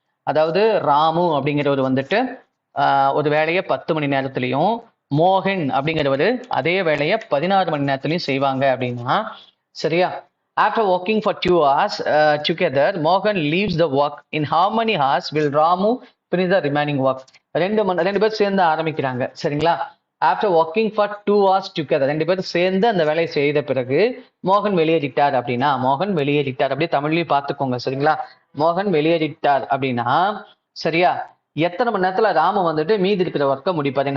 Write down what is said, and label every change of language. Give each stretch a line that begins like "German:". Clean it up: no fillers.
Tamil: அதாவது ராமு அப்படிங்கிறவர் வந்துட்டு ஒரு வேலையை 10 மணி நேரத்திலையும், மோகன் அப்படிங்கிறவர் அதே வேலையை 16 மணி நேரத்திலையும் செய்வாங்க அப்படின்னா, சரியா?
English: After working for 2 hours together, Mohan leaves the work. In how many hours will Ramu finish the remaining work?
Tamil: ரெண்டு பேர் சேர்ந்து ஆரம்பிக்கிறாங்க. சரிங்களா?
English: after working for 2 hours together,
Tamil: 2 பேரும் சேர்ந்து அந்த வேலையை செய்த பிறகு மோகன் வெளியேறிட்டார் அப்படின்னா, மோகன் வெளியேறிட்டார் அப்படியே தமிழ்லயும் பார்த்துக்கோங்க. சரிங்களா? மோகன் வெளியேறிட்டார் அப்படின்னா, சரியா, எத்தனை மணி நேரத்துல ராமு வந்துட்டு மீதி இருக்கிற ஒர்க்கை முடிப்பார்?